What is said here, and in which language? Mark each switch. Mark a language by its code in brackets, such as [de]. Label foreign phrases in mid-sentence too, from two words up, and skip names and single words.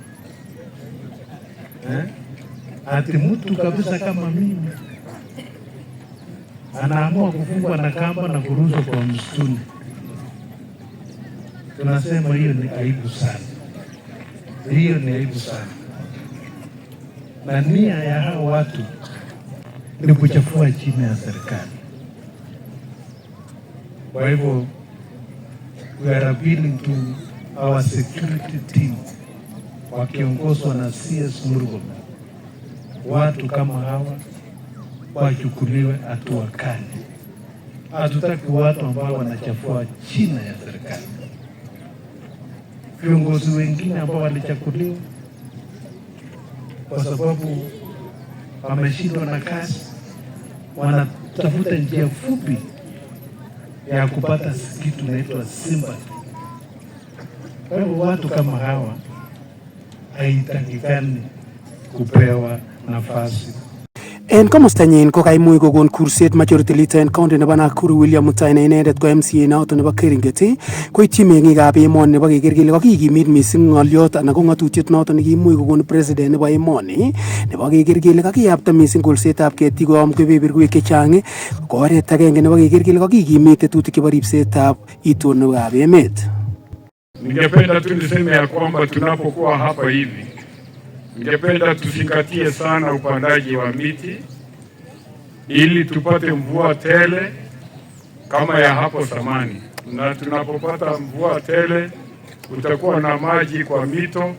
[sw] Ati mtu kabisa kama mimi anaamua kufungwa na kamba na kuruzwa kwa msituni. Tunasema hiyo ni aibu sana. Hiyo ni aibu sana. Na nia ya hao watu ni kuchafua chini ya serikali. Kwa hivyo [en] we are appealing to our security team [sw] wakiongozwa na CS Murkomen. Watu kama hawa wachukuliwe hatua kali. Hatutaki watu ambao wanachafua chini ya serikali. Viongozi wengine ambao walichaguliwa kwa sababu wameshindwa na kazi, wanatafuta njia fupi ya kupata kitu inaitwa sympathy. Kwa hivyo watu kama hawa haitakikani kupewa nafasi. [kln] En komostanyin ko kaimuch kokon kurset majority leader en county nebo Nakuru William Mutai ne inendet ko MCA noton nebo Keringet koityi meng'ikab emoni nebo keker kele kakikimit mising ng'olyot anan ko ng'atutiet noton nekimuch kokon president nebo emoni nebo keker kele kakiyapta mising kolsetab ketik koyom kebeberwek chechang ko oret agenge nebo keker kele kakikimit tetutik chebo ripsetab itonwekab emet. [sw] Ningependa tu niseme ya kwamba tunapokuwa hapa hivi, ningependa tuzingatie sana upandaji wa miti ili tupate mvua tele kama ya hapo zamani. Na tunapopata mvua tele utakuwa na maji kwa mito.